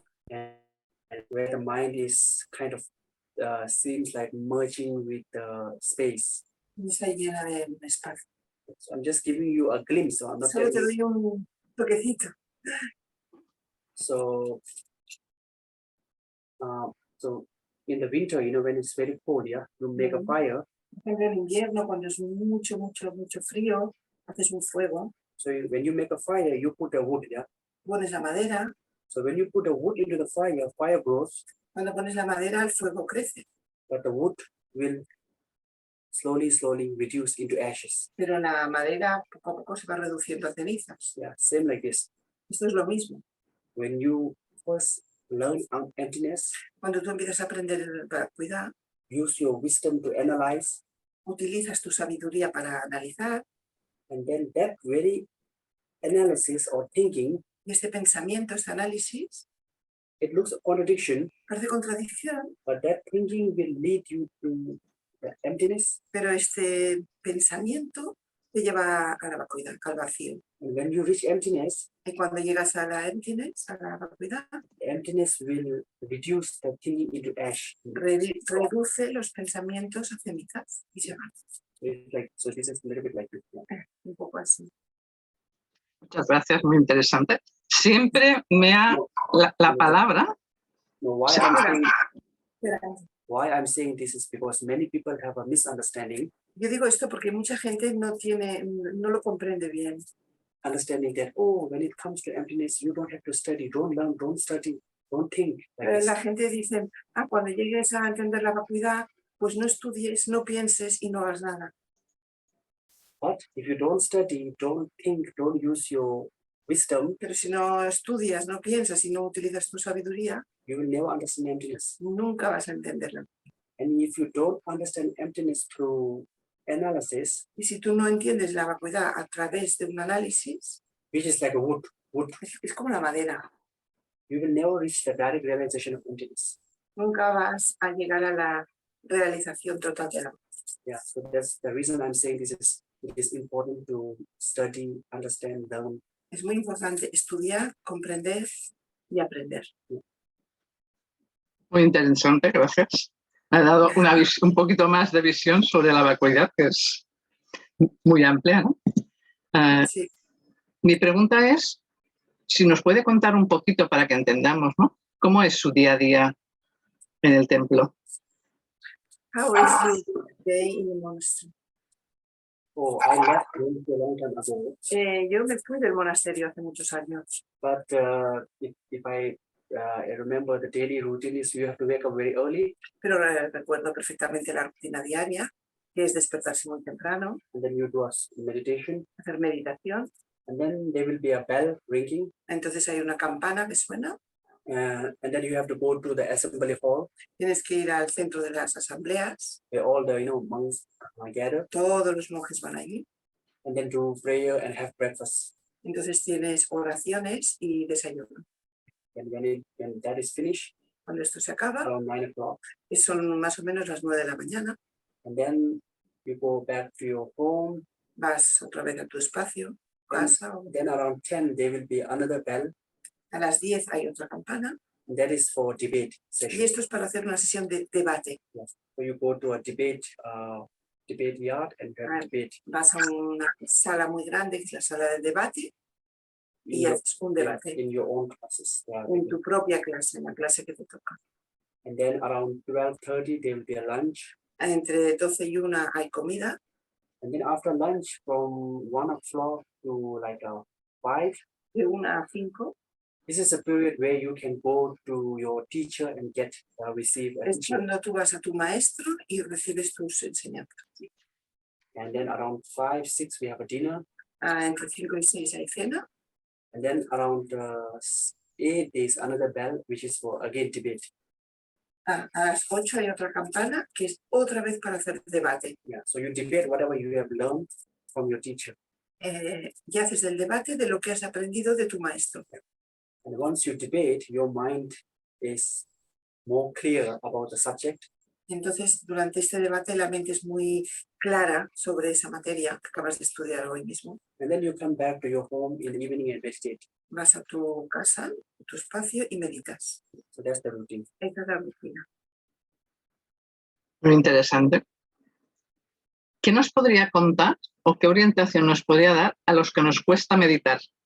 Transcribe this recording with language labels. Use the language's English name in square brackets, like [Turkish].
[English] And where the mind is kind of seems like merging with the space. [Spanish] Está llena de espacio. [English] So I'm just giving you a glimpse. So I'm not [Spanish] Solo te doy un toquecito. [English] So in the winter, when it's very cold, yeah, you make a fire. [Spanish] En el invierno, cuando es mucho frío, haces un fuego. [English] So when you make a fire, you put a wood, yeah. [Spanish] Pones la madera. [English] So when you put a wood into the fire grows. [Spanish] Cuando pones la madera, el fuego crece. [English] But the wood will slowly reduce into ashes. [Spanish] Pero la madera poco a poco se va reduciendo a cenizas. [English] Yeah, same like this. [Spanish] Esto es lo mismo. [English] When you first learn emptiness, [Spanish] cuando tú empiezas a aprender para cuidar, [English] use your wisdom to analyze, [Spanish] utilizas tu sabiduría para analizar, [English] and then that very analysis or thinking, [Spanish] y este pensamiento, este análisis, [English] it looks a contradiction, [Spanish] parece contradicción, [English] but that thinking will lead you to the emptiness. [Spanish] Pero este pensamiento te lleva a la vacuidad, al vacío. [English] And when you reach emptiness, [Spanish] y cuando llegas a la emptiness, a la vacuidad, [English] emptiness will reduce the thinking into ash. [Spanish] Reduce los pensamientos a cenizas y se van. [English] So this is a little bit like this. [Spanish] Un poco así. Muchas gracias, muy interesante. Siempre me ha la palabra. [English] No, why I'm saying this is because many people have a misunderstanding. [Spanish] Yo digo esto porque mucha gente no lo comprende bien. [English] Understanding that, when it comes to emptiness, you don't have to study, don't learn, don't study, don't think. [Spanish] La gente dice, cuando llegues a entender la vacuidad, pues no estudies, no pienses y no hagas nada. [English] But if you don't study, don't think, don't use your wisdom, [Spanish] pero si no estudias, no piensas y no utilizas tu sabiduría, [English] you will never understand emptiness. [Spanish] Nunca vas a entenderla. [English] And if you don't understand emptiness through analysis, [Spanish] y si tú no entiendes la vacuidad a través de un análisis, [English] which is like a wood, [Spanish] es como la madera, [English] you will never reach the direct realization of emptiness. [Spanish] Nunca vas a llegar a la realización total de la vacuidad. [English] Yeah, so that's the reason I'm saying it is important to study, understand, learn. [Spanish] Es muy importante estudiar, comprender y aprender. Muy interesante, gracias. Me ha dado un poquito más de visión sobre la vacuidad, que es muy amplia, ¿no? Sí. Mi pregunta es, si nos puede contar un poquito para que entendamos, ¿no? ¿Cómo es su día a día en el templo? [English] How is day in the monastery. Oh, I left going a long time ago. [Spanish] Yo me fui del monasterio hace muchos años. [English] But if I remember the daily routine is you have to wake up very early. [Spanish] Pero recuerdo perfectamente la rutina diaria, que es despertarse muy temprano. [English] And then you do a meditation. [Spanish] Hacer meditación. [English] And then there will be a bell ringing. [Spanish] Entonces hay una campana que suena. [English] And then you have to go to the assembly hall. [Spanish] Tienes que ir al centro de las asambleas. [English] Where all the monks gather. [Spanish] Todos los monjes van allí. [English] And then do prayer and have breakfast. [Spanish] Entonces tienes oraciones y desayuno. [English] And when that is finished, [Spanish] cuando esto se acaba, [English] around 9 o'clock, [Spanish] y son más o menos las 9 de la mañana, [English] and then you go back to your home. [Spanish] Vas otra vez a tu espacio, casa. [English] Then around 10 there will be another bell. [Spanish] A las 10 hay otra campana. [English] And that is for debate session. [Spanish] Y esto es para hacer una sesión de debate. [English] Yes. So you go to a debate yard and debate. [Spanish] Vas a una sala muy grande, que es la sala del debate, y haces un debate. [English] In your own classes. [Spanish] En tu propia clase, en la clase que te toca. [English] And then around 12:30 there will be a lunch. [Spanish] Entre 12 y 1 hay comida. [English] And then after lunch from 1 o'clock to like 5. [Spanish] De 1 a 5. [English] This is a period where you can go to your teacher and receive. [Spanish] Es cuando tú vas a tu maestro y recibes tus enseñanzas. [English] And then around 5, 6 we have a dinner. [Spanish] Entre 5 y 6 hay cena. [English] And then around 8 there's another bell which is for again debate. [Spanish] A las 8 hay otra campana que es otra vez para hacer debate. [English] Yeah, so you debate whatever you have learned from your teacher. [Spanish] Y haces el debate de lo que has aprendido de tu maestro. [English] And once you debate, your mind is more clear about the subject. [Spanish] Entonces, durante este debate la mente es muy clara sobre esa materia que acabas de estudiar hoy mismo. [English] And then you come back to your home in the evening and meditate. [Spanish] Vas a tu casa, a tu espacio y meditas. [English] So that's the routine. [Spanish] Esa es la rutina. Muy interesante. ¿Qué nos podría contar o qué orientación nos podría dar a los que nos cuesta meditar?